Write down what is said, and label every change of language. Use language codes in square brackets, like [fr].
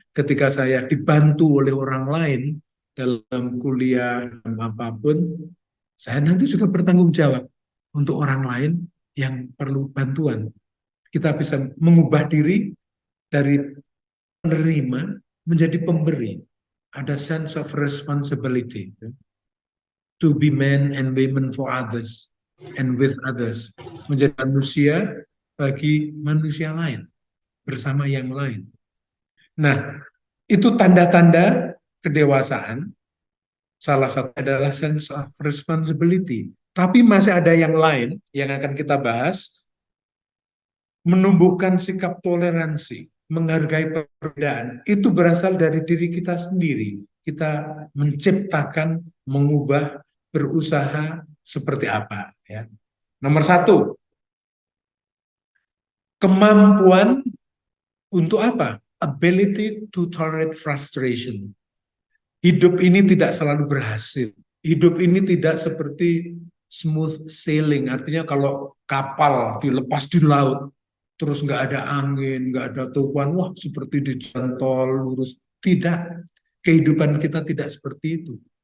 [id] Ketika saya dibantu oleh orang lain dalam kuliah, dalam apapun, saya nanti juga bertanggung jawab untuk orang lain yang perlu bantuan. Kita bisa mengubah diri dari penerima menjadi pemberi. Ada [en] sense of responsibility. To be men and women for others and with others. [id] Menjadi manusia bagi manusia lain. Bersama yang lain. Nah, itu tanda-tanda kedewasaan. Salah satu adalah [en] sense of responsibility. [id] Tapi masih ada yang lain yang akan kita bahas. Menumbuhkan sikap toleransi, menghargai perbedaan, itu berasal dari diri kita sendiri. Kita menciptakan, mengubah, berusaha seperti apa. Ya. Nomor 1, kemampuan untuk apa? [en] Ability to tolerate frustration. [id] Hidup ini tidak selalu berhasil. Hidup ini tidak seperti [en] smooth sailing. [id] Artinya kalau kapal dilepas di laut, terus nggak ada angin, nggak ada tuan, wah seperti di jalan tol lurus. Tidak. Kehidupan kita tidak seperti itu.